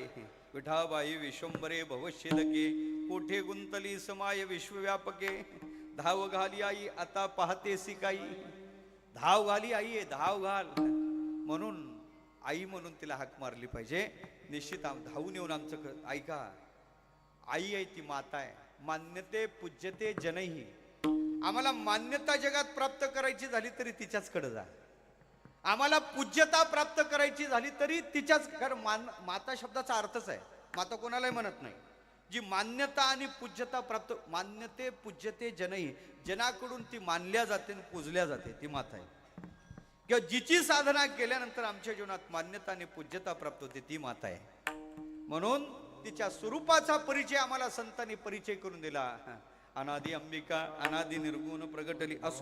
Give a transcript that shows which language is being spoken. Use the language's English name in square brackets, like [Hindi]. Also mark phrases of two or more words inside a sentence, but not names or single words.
[Marathi] विठाबाई विश्वंभरे भवशेदके, कोठे गुंतली समाय विश्वव्यापके. धाव घाली आई आता पाहतेसी काही. धाव घाली आई आहे, धाव घाल. म्हणून आई म्हणून तिला हाक मारली पाहिजे. निश्चित धावून येऊन आमचं ऐका. आई आहे ती माता आहे. [Sanskrit] मान्यते पूज्यते जनही. [Marathi] आम्हाला मान्यता जगात प्राप्त करायची झाली तरी तिच्याचकडे जा. आम्हाला पूज्यता प्राप्त करायची झाली तरी तिच्याच. कारण माता शब्दाचा अर्थच आहे, माता कोणालाही म्हणत नाही. जी मान्यता आणि पूज्यता प्राप्त, [Sanskrit] मान्यते पूज्यते जनही, [Marathi] जनाकडून ती मानल्या जाते आणि पूजल्या जाते, ती माता आहे. किंवा जिची साधना केल्यानंतर आमच्या जीवनात मान्यता आणि पूज्यता प्राप्त होते, ती माता आहे. म्हणून तिच्या स्वरूपाचा परिचय आम्हाला संतांनी परिचय करून दिला. अनादी अंबिका अनादी निर्गुण प्रगटली असो.